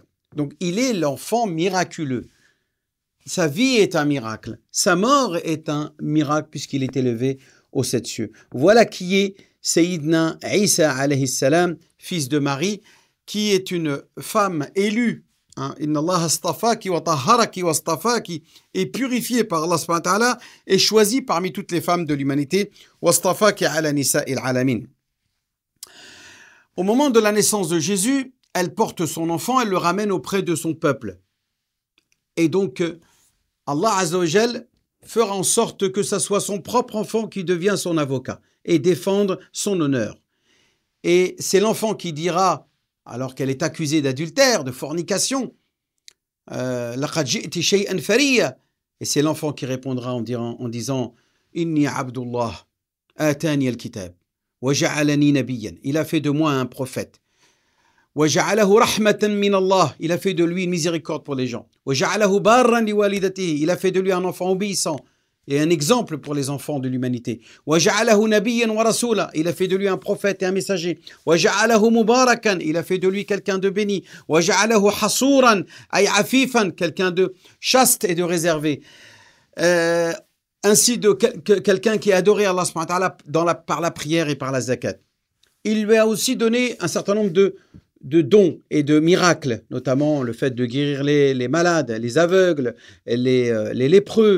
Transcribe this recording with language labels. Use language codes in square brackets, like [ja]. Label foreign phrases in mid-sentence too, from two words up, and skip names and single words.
[fr] Donc il est l'enfant miraculeux. Sa vie est un miracle. Sa mort est un miracle puisqu'il est élevé aux 7 cieux. Voilà qui est [ar] سيدنا عيسى عليه السلام, [fr] fils de Marie, qui est une femme élue. [ar] إن الله اصطفاك وطهرك واصطفاك, [fr] est purifiée par Allah [ar] سبحانه وتعالى [fr] et choisie parmi toutes les femmes de l'humanité. [ar] واصطفاك على نساء العالمين. [fr] Au moment de la naissance de Jésus, elle porte son enfant, elle le ramène auprès de son peuple. Et donc, Allah [ar] عز وجل [fr] fera en sorte que ce soit son propre enfant qui devient son avocat et défendre son honneur. Et c'est l'enfant qui dira, alors qu'elle est accusée d'adultère, de fornication, [ar] لقد جئت شيئا فريا. [fr] Et c'est l'enfant qui répondra en disant [ar] إني عبد الله آتاني الكتاب وجعلني نبيا. [fr] Il a fait de moi un prophète. [ar] وَجَعَلَهُ رَحْمَةً مِّنَ اللَّهِ. [fr] Il a fait de lui une miséricorde pour les gens. [ar] وَجَعَلَهُ بَارًّا لِوَالِدَتِهِ. [fr] Il a fait de lui un enfant obéissant et un exemple pour les enfants de l'humanité. [ar] وَجَعَلَهُ نَبِيًّا وَرَسُولًا. [fr] Il a fait de lui un prophète et un messager. [ar] وَجَعَلَهُ مُبَارَكًا. [fr] Il a fait de lui quelqu'un de béni. [ar] وَجَعَلَهُ حَصُورًا أي عفيفًا. [fr] Quelqu'un de chaste et de réservé. Ainsi de quelqu'un qui a adoré Allah [ar] سبحانه وتعالى [fr] par la prière et par la zakat. Il lui a aussi donné un certain nombre de dons et de miracles, notamment le fait de guérir les malades, les aveugles, les lépreux.